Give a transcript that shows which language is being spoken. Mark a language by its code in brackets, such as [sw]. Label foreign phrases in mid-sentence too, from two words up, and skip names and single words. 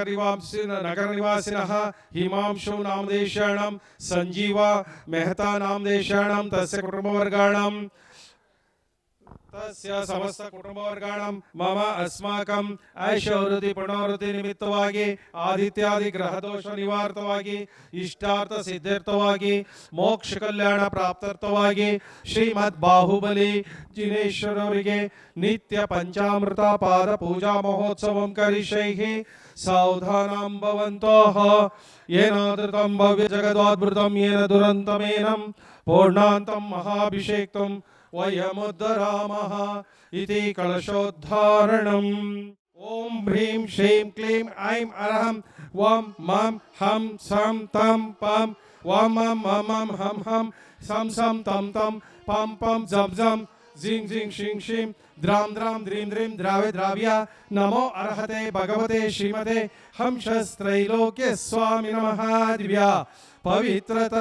[sa] नगर निवासिनः हिमांशु नामदेशानां संजीवा मेहता नामदेशानां तस्य कुटुंबवर्गाणां तस्य समस्त कुटुंबवर्गाणां मम अस्माकं ऐश्वर्यवृद्धि पुनर्वृद्धि निमित्तವಾಗಿ [kn] ಆದಿತ್ಯಾದಿ ಗ್ರಹ ದೋಷ ನಿವಾರಣವಾಗಿ ಇಷ್ಟಾರ್ಥ ಸಿದ್ಧಾರ್ಥವಾಗಿ ಮೋಕ್ಷ ಕಲ್ಯಾಣ ಪ್ರಾಪ್ತಾರ್ಥವಾಗಿ ಶ್ರೀಮದ್ ಬಾಹುಬಲಿ [sa] ಜಿನೇಶ್ವರರಿಗೆ ನಿತ್ಯ ಪಂಚಾಮೃತ ಪಾದ ಪೂಜಾ ಮಹೋತ್ಸವಂ ಕರಿಷ್ಯೈಃ ಸಾವಧಾನಂ ಭವಂತೋಃ ಯೇನಾದೃತಂ ಭವ್ಯ ಜಗದಾದ್ಭುತಂ ಯೇನ ದುರಂತಮೇನಂ ಪೂರ್ಣಾಂತಂ ಮಹಾಭಿಷೇಕ್ತಂ वयमुद्धरामः इति कलशोद्धारणम् ओम ह्रीं श्रीं क्लीं ऐं अरहं वं मं हं सं तं पं वं मं मं हं हं सं सं तं तं पं पं झं झं झिं झिं शिं शिं द्रां द्रां द्रीं द्रीं द्रावे द्राव्या नमो अर्हते भगवते श्रीमते हंसस्त्रैलोक्य स्वामी नमः दिव्या पवित्रतर